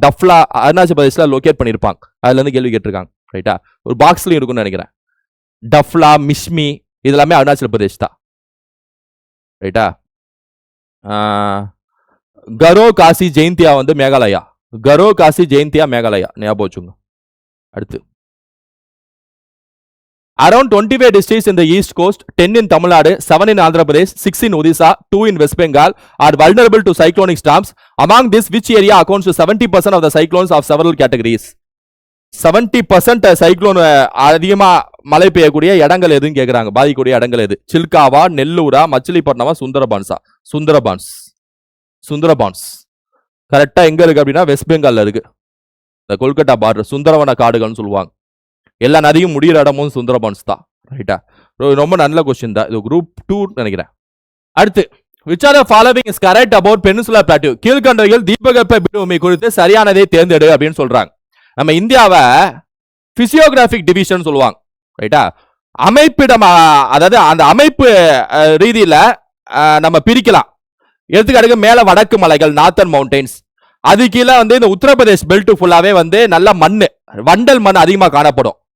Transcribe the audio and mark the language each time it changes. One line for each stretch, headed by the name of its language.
Tamil: டஃப்லா Arunachal பிரதேஷ்ல locate பண்ணிருப்பாங்க. அதுல இருந்து கேள்வி கேட்டிருக்காங்க, ரைட்டா? ஒரு பாக்ஸ்லயும் இருக்கும்னு நினைக்கிறேன். டஃப்லா, மிஷ்மி, இது எல்லாமே அருணாச்சல பிரதேஷ் தான். ரைட்டா? கரோ காசி ஜெயந்தியா வந்து மேகாலயா. கரோ காசி ஜெயந்தியா மேகாலயா ஞாபகம் வச்சுங்க.
English: அடுத்து around 25 districts in the east coast, 10 in Tamil Nadu, 7 in Andhra Pradesh, 6 in Odisha, 2 in West Bengal are vulnerable to cyclonic storms. Among this, which area accounts to 70% of the cyclones of several categories?
Tamil: 70% cyclone அதிகமா மழை பெய்யக்கூடிய இடங்கள் எதுன்னு கேக்குறாங்க. பாதிக்கக்கூடிய இடங்கள் எது? சில்காவா, நெல்லூரா, மச்சிலிப்பட்டினமா, சுந்தரபான்ஸா? சுந்தரபான்ஸ் கரெக்டா எங்க இருக்கு அப்படின்னா வெஸ்ட் பெங்கால்ல இருக்கு. இந்த கொல்கட்டா பார்டர் சுந்தரவன காடுகள்னு சொல்லுவாங்க. எல்லா நதியும் முடிகிற இடமும் சுந்தரபான்ஸ் தான். ரைட்டா? ரொம்ப நல்ல கொஸ்டின் தான். இது குரூப் 2 நினைக்கிறேன். அடுத்து
English: which are the following is correct about Peninsula Plateau?
Tamil: கீழ்கண்டவைகள் தீபகற்ப பீடபூமி குறித்து சரியானதை தேர்ந்தெடு அப்படின்னு சொல்றாங்க. நம்ம இந்தியாவை பிசியோகிராபிக் டிவிஷன் சொல்லுவாங்க. ரைட்டா? அமைப்பிடம், அதாவது அந்த அமைப்பு ரீதியில நம்ம பிரிக்கலாம். எடுத்துக்காட்டுக்கு மேல வடக்கு மலைகள் நார்த்தன் மவுண்டைன்ஸ், அது கீழே வந்து இந்த உத்தரப்பிரதேஷ் பெல்ட் ஃபுல்லாவே வந்து நல்ல மண்ணு, வண்டல் மண் அதிகமா காணப்படும்.